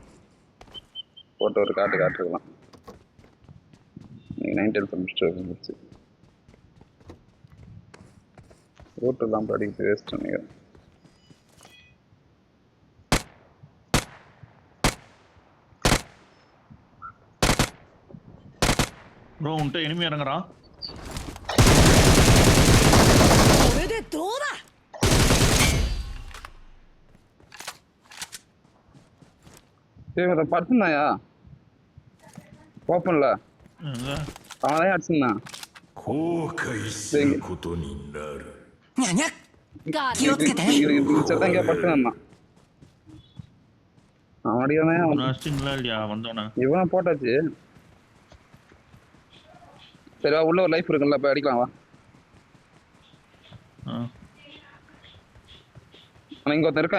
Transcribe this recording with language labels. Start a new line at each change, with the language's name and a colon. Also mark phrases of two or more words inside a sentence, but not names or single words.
Tamil: போட்டு ஒரு காட்டுருக்கலாம். நீங்கள் 9 டெல்ஸ் முடிச்சுட்டு வந்துச்சு. ரூட்டெல்லாம் படிக்கிறது வேஸ்ட் நினைக்கிறேன். ப்ரோ உன்ட்ட enemy இறங்குறான்
Japanese: これでどうだ
Tamil: சரி படுத்துனாயா ஓப்பன்ல எங்க? அவனே அடிச்சுருந்தான்.
Japanese: 後悔することになる न्या न्या ガー気をつけて
Tamil: மிச்சதான் இங்கே படுத்துனான். அவன் அடிக்கானே உன்னை அடிச்சிங்களா இல்லையா வந்தோன்னே இவன் போட்டாச்சு. சரி வா உள்ள ஒரு லைஃப் இருக்குல்ல போய் அடிக்கலாம் வா. ஆனால் இங்கே ஒருத்தன் இருக்கான்.